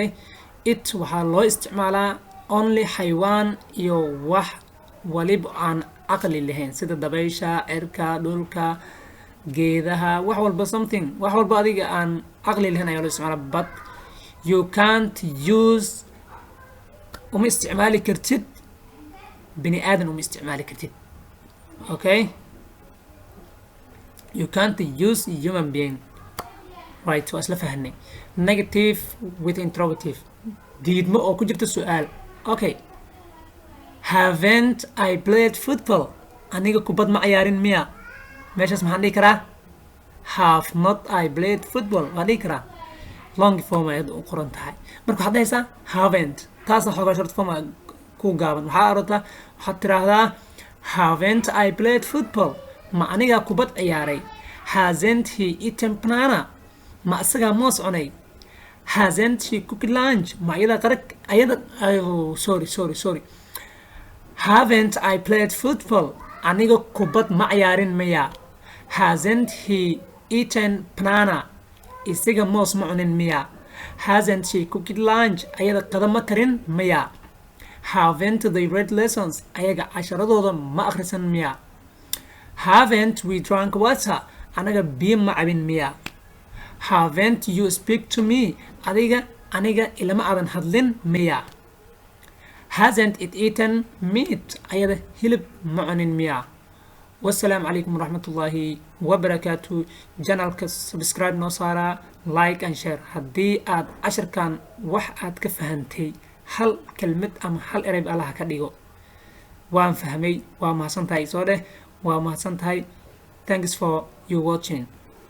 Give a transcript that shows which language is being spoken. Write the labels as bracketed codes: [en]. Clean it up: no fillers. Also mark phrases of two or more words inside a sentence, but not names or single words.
[so] It waxaa loo isticmaalaa only xayawaan iyo wax waliba aan aqli lahayn sida dabaysha, cirka, dhulka, geedaha, wax walba something wax walba adiga aan aqli lahayn ayaa loo isticmaalaa. [en] But you can't use [so] uma isticmaali kartid bini aadan uma isticmaali kartid. [en] Okay, you can't use human being. Right, [so] waa isla fahanay. [en] Negative with interrogative. [so] diidmo oo ku jirta su'aal. [en] Okay, haven't I played football? [so] Aniga kubad ma ciyaarin miya? Meeshaas maxaan dhihi karaa? [en] Have not I played football? [so] Waa dhihi karaa [en] long form [so] ayad u qoran tahay. Marka waxaad dhahaysaa haven't. taasna xoogaa [en] short form [so] ku gaaban. waxaa aragtaa waxaad tiraahdaa [en] haven't I played football? [so] Ma aniga kubad ciyaaray? [en] Hasn't he eaten banana? [so] Ma isagaa moos cunay? [en] Hasn't he cooked lunch? [so] Ma ayada sorry. [en] Haven't I played football? [so] Aniga kubad ma ciyaarin miya? [en] Hasn't he eaten banana? [so] Isaga moos ma cunin miya? [en] Hasn't she cooked lunch? [so] Ayada qada ma karin miya? [en] Haven't they read lessons? [so] Ayaga casharadooda ma akhrisan miya? [en] Haven't we drunk water? [so] Anaga biyo ma cabin miya? [en] Haven't you speak to me? [so] Aniga ilama aadan hadlin miya? [en] Hasn't it eaten meat? [so] Ayada hilib ma cunin miya? [ar] والسلام عليكم ورحمة الله وبركاته. [so] channelka subscribe noo saara, [en] like and share. [so] haddii aad casharkan wax aad ka fahantay hal kelmad ama hal ereyb allaha ka dhigo. waan fahmay waa mahadsantahay soo dheh waa mahadsantahay. [en] Thanks for you watching.